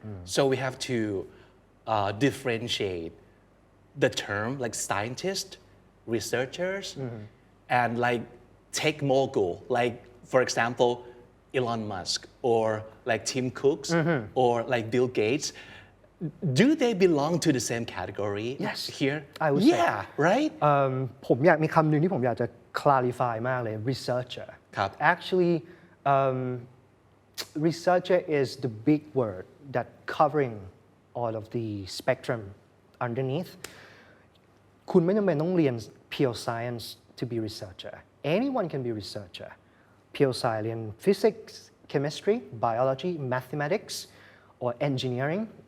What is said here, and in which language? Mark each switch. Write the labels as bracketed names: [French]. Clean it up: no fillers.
[English] So we have to differentiate the term like scientist, researchers, and like tech mogul, like for example, Elon Musk or like Tim Cooks or like Bill Gates. Do they belong to the same category Yes, here? I would say. Yeah, right? [Thai] ผมอยากมีคำหนึ่งที่ผมอยากจะ clarify มากเลย researcher. ครับ [English] Actually, researcher is the big word that covering all of the spectrum underneath. [Thai] คุณไม่จำเป็นต้องเรียน pure science [English] to be researcher. Anyone can be researcher. Pure science เรียน physics, chemistry, biology, mathematics, or engineering.